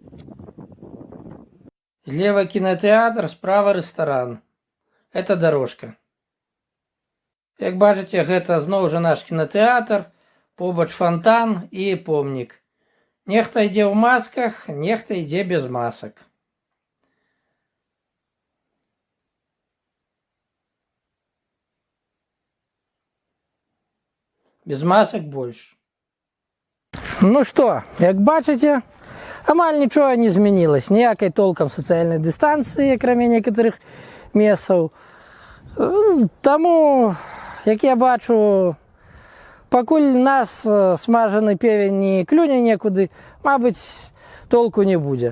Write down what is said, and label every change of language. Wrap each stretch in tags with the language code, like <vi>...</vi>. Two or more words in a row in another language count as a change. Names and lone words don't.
<be>Злева кинотеатр, справа рэстаран.</be> <ru>Это дорожка.</ru> <be>Як бачыце, гэта зноў жа наш кинотеатр. Побач фонтан и помнік. Нехта ідзе ў масках, нехта ідзе без масок.</be> <ru>Без масок больше. Ну что,</ru> <be>як бачыце, амаль нічога не змянілось. Ніякай толком сацыяльнай дыстанцыі, акрамя некаторых месцаў. Таму, як я бачу, пакуль нас смажаны певень не клюне некуды, мабыць, толку не будзе.</be>